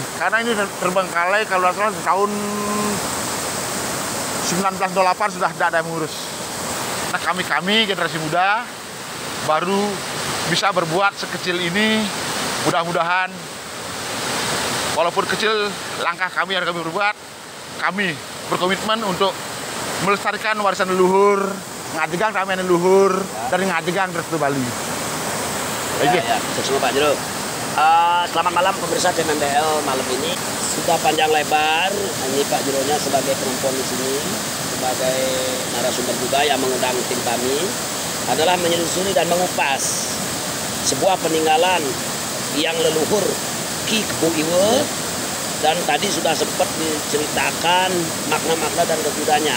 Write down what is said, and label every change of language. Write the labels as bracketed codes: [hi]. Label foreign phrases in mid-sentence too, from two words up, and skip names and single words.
[id] Karena ini terbengkalai kalau salah tahun 1908 sudah tidak ada yang mengurus. Nah, kami generasi muda baru bisa berbuat sekecil ini. Mudah-mudahan walaupun kecil langkah kami yang kami berbuat, kami berkomitmen untuk melestarikan warisan leluhur, [ban] ngajegang ramian [id] leluhur, dari ngajegang terus ke Bali. Ya, semua Pak Jero. Selamat malam pemirsa MDL malam ini. Sudah panjang lebar, ini Pak Jeronya sebagai Pengempon di sini, sebagai narasumber juga yang mengundang tim kami, adalah menyusuri dan mengupas sebuah peninggalan yang leluhur Ki Kebo Iwe, dan tadi sudah sempat diceritakan makna-makna dan kegudaannya.